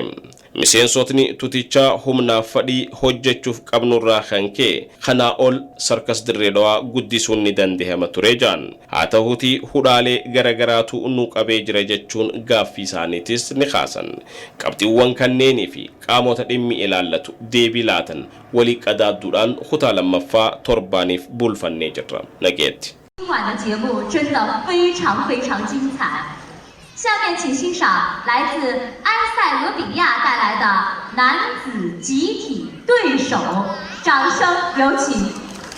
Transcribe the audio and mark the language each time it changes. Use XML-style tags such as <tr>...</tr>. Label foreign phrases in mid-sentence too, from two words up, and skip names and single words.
<om>Miseensotni tutichaa humnaaf fadhii hojjechuuf qabnurraa kan ka'e kanaa ol sarkas dirree dhawaa guddisuun ni danda'ama ture jaan. Haa ta'uutii hudhaalee garagaraatu nu qabee jira jechuun gaaffii isaaniitis ni kaasan. Qabxiiwwan kanneenii fi qaamota dhimmi ilaallatu deebii laatan walii qadaadduudhaan kutaa lammaffaa torbaaniif bulfannee jirra. Nageetti.</om> <zh>今晚的节目真的非常非常精彩，下面请欣赏来自埃塞俄比亚带来的男子集体对手，掌声有请。</zh>